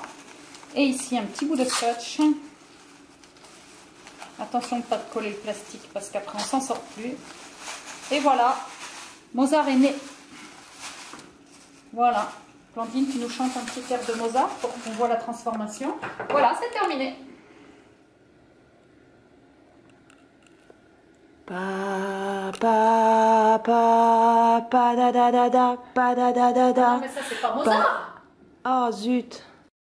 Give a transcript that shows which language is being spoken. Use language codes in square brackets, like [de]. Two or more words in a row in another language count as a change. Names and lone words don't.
[fr] Et ici, un petit bout de scotch. Attention de ne pas coller le plastique parce qu'après on s'en sort plus. Et voilà, Mozart est né. Voilà, Blandine, tu nous chantes un petit air de Mozart pour qu'on voit la transformation. Voilà, c'est terminé. Pa pa pa pa da da da da pa da da da da. Non mais ça c'est pas Mozart. Oh zut.